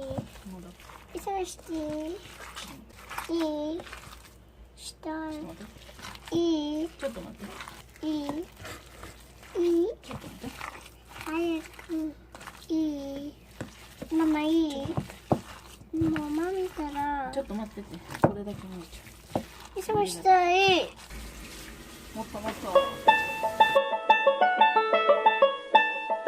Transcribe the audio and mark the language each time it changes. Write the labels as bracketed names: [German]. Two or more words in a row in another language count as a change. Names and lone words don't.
[Spanish] Esa no está ahí. Y está. Y. Mamá, mamá 見たら。 [Japanese] ちょっと待ってて、これだけもうちょっと。忙ししたい。もっともっと。